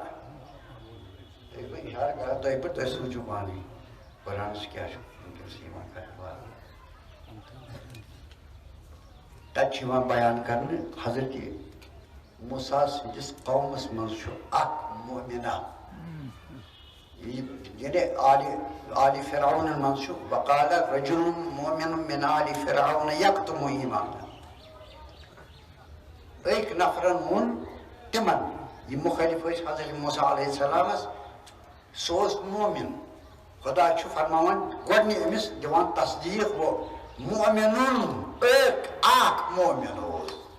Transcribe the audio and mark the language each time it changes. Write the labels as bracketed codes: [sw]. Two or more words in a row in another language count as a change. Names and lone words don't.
[ks] تُہۍ بہٕ اِشارٕ کران تۄہہِ پٮ۪ٹھ تُہۍ سوٗنٛچِو پانے قرآنس کیٛاہ چھُ وٕنکٮ۪س یِوان کرنہٕ. تتہِ چھُ یِوان بیان کرنہٕ حضرت موسیٰ سٕنٛدِس قومس منٛز چھُ اکھ مومنہ یعنی آلِ فرعونن منٛز چھُ [ar] وقال رجل مومن من آلِ فرعون یکتم ایمانہ. [ks] أکۍ نفرن ووٚن تِمن یِم مُخٲلِف ٲسۍ حضرت موسیٰ علیہ السلامس سُہ اوس مومن. خدا چھُ فرماوان گۄڈنہِ أمِس دِوان تصدیٖق گوٚو مومنُن اکھ مومن اوس.